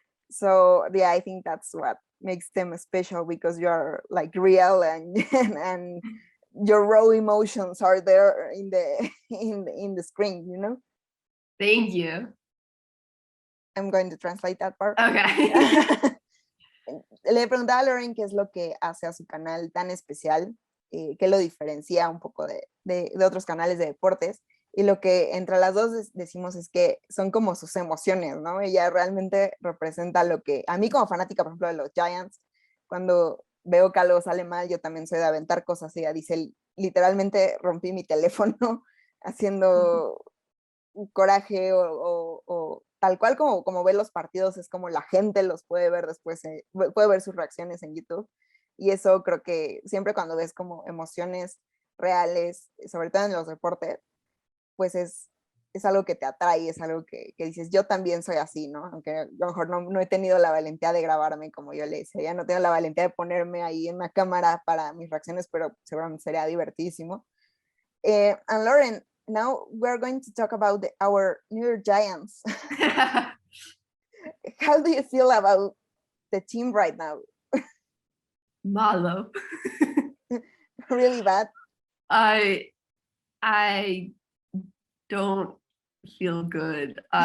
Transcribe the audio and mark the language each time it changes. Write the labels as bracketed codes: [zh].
[en] So yeah, I think that's what makes them special, because you're like real and your raw emotions are there in the screen, you know. Thank you. I'm going to translate that part. Okay. [es] Le preguntaba a Lauren qué es lo que hace a su canal tan especial, qué lo diferencia un poco de otros canales de deportes, y lo que entre las dos decimos es que son como sus emociones, ¿no? Ella realmente representa lo que, a mí como fanática, por ejemplo, de los Giants, cuando veo que algo sale mal, yo también soy de aventar cosas. Ella dice, literalmente rompí mi teléfono haciendo coraje, o tal cual como ve los partidos, es como la gente los puede ver después, puede ver sus reacciones en YouTube, y eso creo que siempre cuando ves como emociones reales, sobre todo en los deportes, pues es algo que te atrae, es algo que dices, yo también soy así, ¿no? Aunque a lo mejor no he tenido la valentía de grabarme, como yo le decía, ya no tengo la valentía de ponerme ahí en una cámara para mis reacciones, pero seguramente sería divertidísimo. [en] And Lauren, now we're going to talk about our New York Giants. How do you feel about the team right now? [es] Malo. [en] Really bad. I don't feel good.